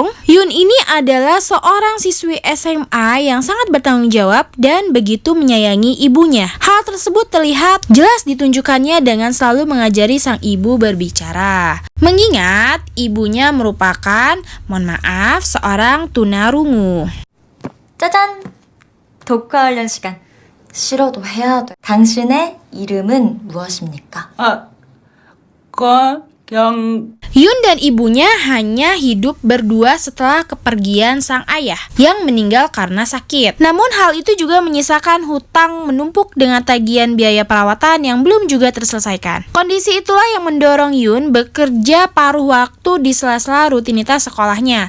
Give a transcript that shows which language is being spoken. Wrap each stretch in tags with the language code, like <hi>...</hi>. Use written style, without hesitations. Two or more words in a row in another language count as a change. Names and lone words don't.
<id>Yoon ini adalah seorang siswi SMA yang sangat bertanggung jawab dan begitu menyayangi ibunya. Hal tersebut terlihat jelas ditunjukkannya dengan selalu mengajari sang ibu berbicara. Mengingat ibunya merupakan, mohon maaf, seorang tunarungu.</id> <ko>짜잔! 독화 관련 시간. 싫어도 해야 돼. 당신의 이름은 무엇입니까?</ko> <id>Yoon dan ibunya hanya hidup berdua setelah kepergian sang ayah yang meninggal karena sakit. Namun hal itu juga menyisakan hutang menumpuk dengan tagihan biaya perawatan yang belum juga terselesaikan. Kondisi itulah yang mendorong Yoon bekerja paruh waktu di sela-sela rutinitas sekolahnya.</id>